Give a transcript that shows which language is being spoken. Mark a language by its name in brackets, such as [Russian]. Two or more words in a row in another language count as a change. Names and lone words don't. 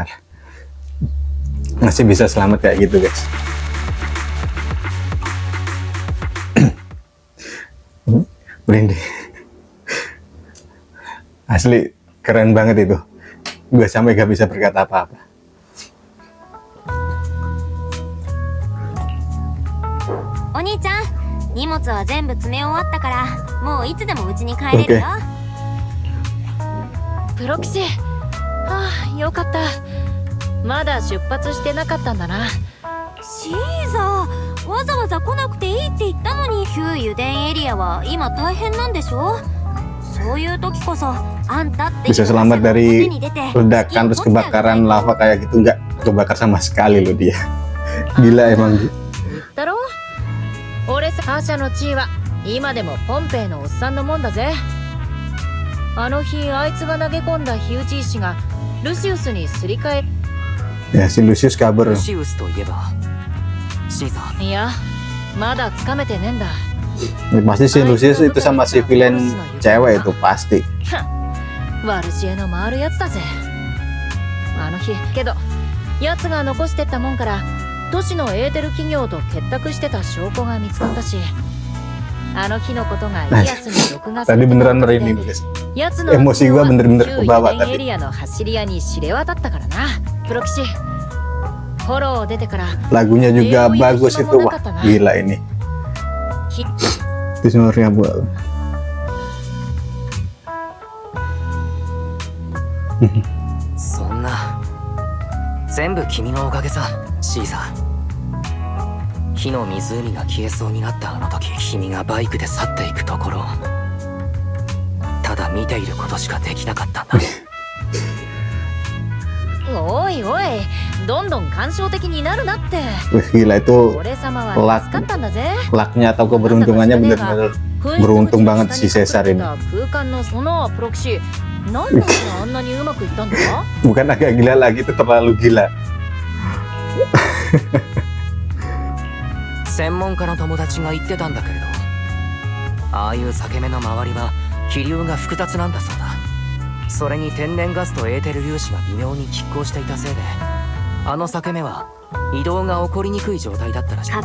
[Indonesian] Masih bisa selamat kayak gitu guys. Merinding. Asli keren banget itu. Gue sampai gak bisa berkata apa-apa. [Japanese] O兄ちゃん、荷物は全部詰め終わったから、もういつでも家に帰れるよ。プロキシ、はあ、よかった。まだ出発してなかったんだな。シーザー、わざわざ来なくていいって言ったのに。旧油田エリアは今大変なんでしょ。そういう時こそあんたって [Indonesian] bisa selamat dari ledakan terus kebakaran lava kayak gitu, nggak kebakar sama sekali loh dia. Gila emang. [Japanese] だろ。俺さ、覇者の地位は今でもポンペイのおっさんのもんだぜ。あの日あいつが投げ込んだ火打ち石がルシウスにすり替え。 [Indonesian] Ya si Lucius kabur. [Japanese] ルシウスといえばシーザー。いや、まだつかめてねえんだ。 [Indonesian] Pasti si Lucius itu sama si villain cewek itu pasti. [Japanese] ワルシエの回るやつだぜ。あの日けどやつが残してったもんから都市のエーテル企業と結託してた証拠が見つかったし、あの日のことがイアスに録画され [Indonesian] Tadi [Japanese] て [Indonesian] beneran merinding guys. [Japanese] やつの [Indonesian] Emosi gua bener-bener ke bawah [Japanese] 旧油田エ [Indonesian] tadi. [Japanese] リアの走り屋に知れ渡ったからな。プロキシ、フォロー出てから [Indonesian] Lagunya juga bagus itu. Wah gila ini. [Japanese] ひ [Indonesian] Itu sebenarnya buat. [Japanese] そんな全部君のおかげさシーザー。火の湖が消えそうになったあの時、君がバイクで去っていくところをただ見ていることしかできなかったんだ。おいおい、どんどん感傷的になるなって。 [Indonesian] Wih gila itu [Japanese] 俺様は助かったんだぜ。 [Indonesian] lucknya atau keberuntungannya bener-bener beruntung banget si Caesar ini. [Japanese] 空間のそのプロキシ、なんであんなにうまくいったんだ。 [Indonesian] Bukan agak gila lagi, itu terlalu gila. [Japanese] 専門家の友達が言ってたんだけれど、ああいう裂け目の周りは気流が複雑なんだそうだ。それに天然ガスとエーテル粒子が微妙に拮抗していたせいで、あの裂け目は移動が起こりにくい状態だったらしい。